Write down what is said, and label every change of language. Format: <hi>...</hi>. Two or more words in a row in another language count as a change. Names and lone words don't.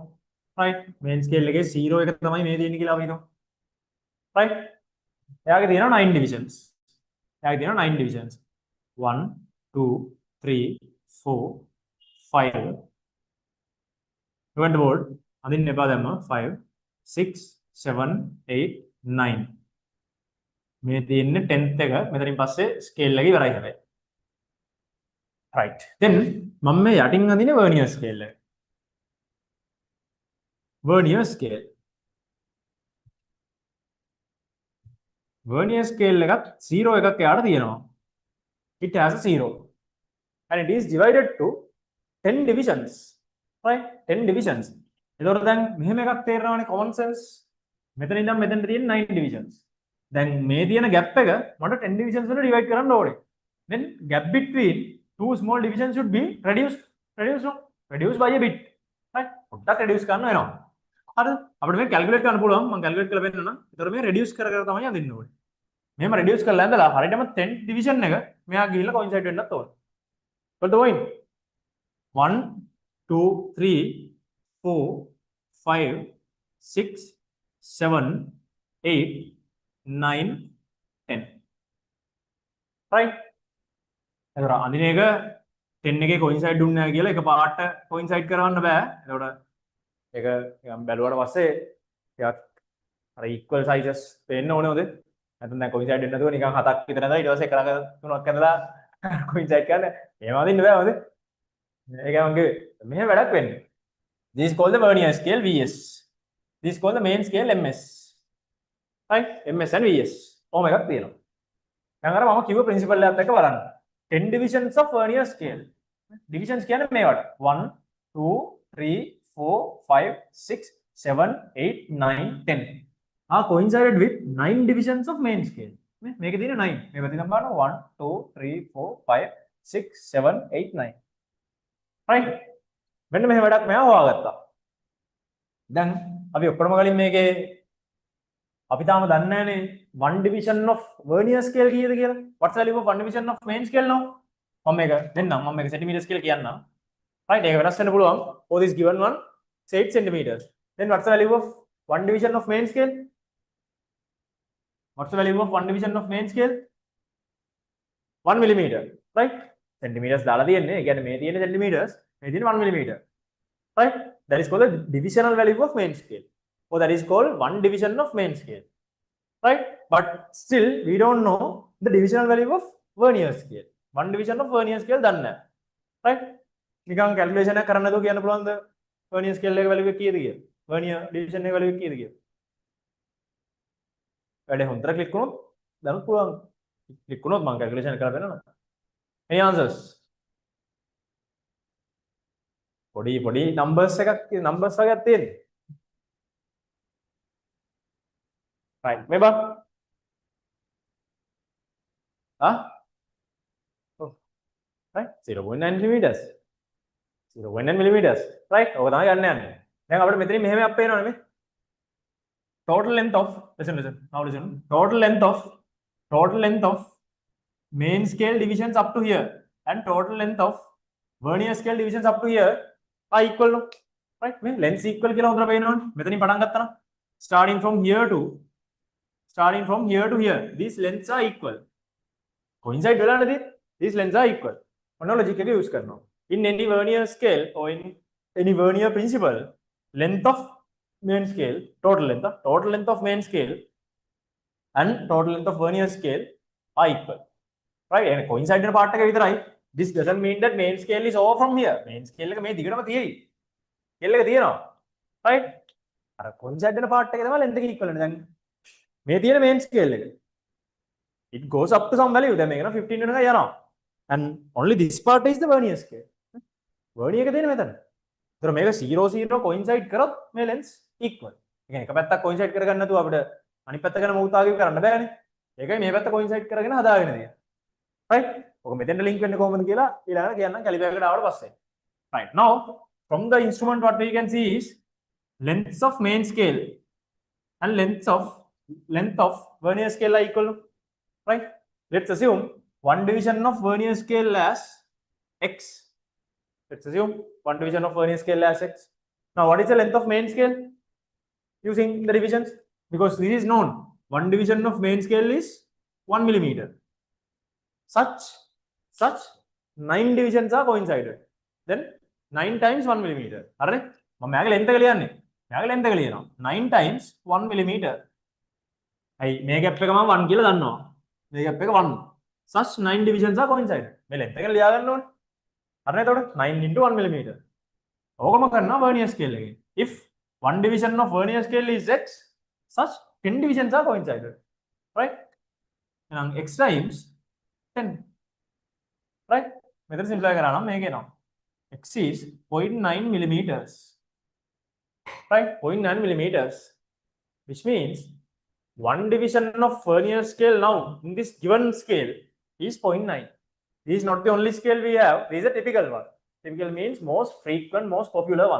<en>Right. Main scale like 0 right. 9 divisions. 9 divisions. 1, 2, 3, 4, 5. Look at the board. 5, 6, 7, 8, 9.</en> <si>මේ තියෙන්නේ 10th එක මෙතනින් පස්සේ ස්කේල් එකේ ඉවරයි හැබැයි.</si> <en>right. then</en> <si>මම මේ යටින් අඳින්නේ</si> <en>vernier scale</en> <si>එක.</si> <en>vernier scale. vernier scale</en> <si>එකත් 0 එකක් යාට තියෙනවා.</si> <en>it has a 0 and it is divided to 10 divisions. right. 10 divisions.</en> <si>එතකොට දැන් මෙහෙම එකක් තේරෙනවානේ</si> <en>common sense.</en> <si>මෙතන ඉඳන් මෙතනට තියෙන</si> <en>9 divisions.</en> <si>දැන් මේ තියෙන gap එක මට</si> <en>10 divisions</en> <si>වලට divide කරන්න ඕනේ.</si> <en>then gap between two small divisions should be reduced by a bit. right.</en> <si>පොඩ්ඩක් reduce කරන්න වෙනවා. හරිද? අපිට මේක calculate කරන්න පුළුවන්. මම calculate කරලා පෙන්නන්නම්. ඒතර මේ reduce කර කර තමයි අඳින්න ඕනේ. මෙහෙම reduce කරලා ඇඳලා හරියටම</si> <en>10 division</en> <si>එක මෙහා ගිහිල්ලා coincide වෙන්නත් ඕනේ.</si> <en>Got the point? 1, 2, 3, 4, 5, 6, 7, 8, 9, 10. right.</en> <si>එතකොට අඳින එක 10 එකේ coincide දුන්නේ නැහැ කියලා එක පාට coincide කරවන්න බෑ. එතකොට ඒක නිකන් බැලුවාට පස්සේ ටිකක් අර</si> <en>equal sizes</en> <si>පේන්න ඕනේ උදේ. නැත්නම් දැන් coincide වෙන්නේ නැතුව නිකන් 7ක් විතර නැදලා ඊට පස්සේ එකලක 3ක් ඇඳලා coincide කරන්න. එහෙම අඳින්න බෑ උදේ. ඒක මම කිව්වේ. මෙහෙම වැඩක් වෙන්නේ.</si> <en>This is called the vernier scale VS. This is called the main scale MS. right. MS and VS.</en> <si>ඔහොම එකක් තියෙනවා. දැන් අර මම කිව්ව principle එකත් එක්ක බලන්න.</si> <en>10 divisions of vernier scale.</en> <si>Divisions කියන්නේ මේවට 1, 2, 3, 4, 5, 6, 7, 8, 9, 10.</si> <en>are coincided with 9 divisions of main scale.</en> <si>මේකේ තියෙන 9. මේ පැත්තෙන් බලන්න 1, 2, 3, 4, 5, 6, 7, 8, 9. right. මෙන්න මෙහෙම වැඩක් මෙයා හොයාගත්තා. දැන් අපි ඔක්කොම කලින් මේකේ අපි තාම දන්නේ නැහැනේ</si> <en>1 division of vernier scale</en> <si>කීයද කියලා.</si> <en>what's the value of 1 division of main scale now?</en> <si>මම මේක දෙන්නම්. මම මේක centimeters කියලා කියන්නම්. right. ඒක වෙනස් වෙන්න පුළුවන්.</si> <en>for this given one say 8 centimeters. then what's the value of 1 division of main scale? What's the value of 1 division of main scale? 1 millimeter. right. centimeters</en> <si>දාලා තියෙන්නේ. ඒ කියන්නේ මේ තියෙන centimeters, මේ තියෙන</si> <en>1 millimeter. right. that is called the divisional value of main scale. or that is called 1 division of main scale. right. but still we don't know the divisional value of vernier scale. 1 division of vernier scale</en> <si>දන්නේ නැහැ. right. නිකන් calculation එකක් කරන්න නැතුව කියන්න පුළුවන්ද</si> <en>vernier scale</en> <si>එක value එක කීයද කියලා?</si> <en>vernier division</en> <si>එක value එක කීයද කියලා? වැඩේ හොඳට click වුණොත් දැනුත් පුළුවන්. click වුණොත් මම calculation එක කරලා දෙන්නම්.</si> <en>any answers?</en> <si>පොඩි numbers එකක් numbers වගේක් තියෙන්නේ.</si> <en>right. Remember? oh. right. 0.9 millimeters. 0.9 millimeters. right.</en> <si>ඔක තමයි ගන්න යන්නේ. දැන් අපිට මෙතනින් මෙහෙම අප් වෙනවනේ මේ.</si> <en>total length of listen now listen. total length of main scale divisions up to here and total length of vernier scale divisions up to here are equal, no? Right? Mean lengths equal</en> <si>කියලා හොඳට පේනවනේ. මෙතනින් පටන් ගත්තා නම්</si> <en>starting from here to here these lengths are equal.</en> <si>Coincide වෙලා නැති.</si> <en>These lengths are equal.</en> <si>ඔන්න logic එක use කරනවා.</si> <en>In any vernier scale or in any vernier principle, length of main scale, total length of main scale and total length of vernier scale are equal. Right? And coincide වෙන part</en> <si>එක විතරයි.</si> <en>This doesn't mean that main scale is over from here. Main scale</en> <si>එක මේ දිගටම තියෙයි. scale එක තියෙනවා. Right? අර coincide වෙන part එක තමයි length එක equal වෙන්නේ. දැන් මේ තියෙන</si> <en>main scale</en> <si>එක.</si> <en>It goes up to some value.</en> <si>දැන් මේක නම් 15 වෙනකන් යනවා.</si> <en>And only this part is the vernier scale.</en> <si>vernier එක තියෙන මෙතන. ඒතර මේක 0 0 coincide කරොත් මේ lengths equal. ඒ කියන්නේ එක පැත්තක් coincide කරගන්න නැතුව අපිට අනිත් පැත්ත ගැන මොහොතාවකින් කරන්න බෑනේ. ඒකයි මේ පැත්ත coincide කරගෙන හදාගෙන තියෙන්නේ. Right? ඔක මෙතෙන්ට link වෙන්නේ කොහොමද කියලා ඊළඟට කියන්නම් caliper එකට ආවට පස්සේ.</si> <en>Right. Now from the instrument what we can see is lengths of main scale and length of vernier scale are equal. Right? Let's assume one division of vernier scale as x. Let's assume one division of vernier scale as x. Now what is the length of main scale using the divisions? Because this is known. One division of main scale is 1 millimeter. Such 9 divisions are coincided. Then 9 times 1 millimeter.</en> <si>හරිනේ? මම මෙයාගේ length එක ලියන්නේ. මෙයාගේ length එක ලියනවා.</si> <en>9 times 1 millimeter.</en> <si>අයි මේ gap එක මම 1 කියලා දන්නවා. මේ gap එක 1.</si> <en>Such 9 divisions are coincided.</en> <si>මේ length එක ලියා ගන්න ඕනේ. හරිනේ? එතකොට</si> <en>9 into 1 millimeter.</en> <si>ඕකම කරනවා</si> <en>vernier scale</en> <si>එකේ.</si> <en>If one division of vernier scale is x, such 10 divisions are coincided. Right? එහෙනම් x times 10. Right?</en> <si>මෙතන simplify කරා නම් මේක එනවා.</si> <en>X is 0.9 millimeters. Right? 0.9 millimeters. Which means one division of vernier scale now in this given scale is 0.9. This is not the only scale we have. This is a typical one. Typical means most frequent, most popular one.</en>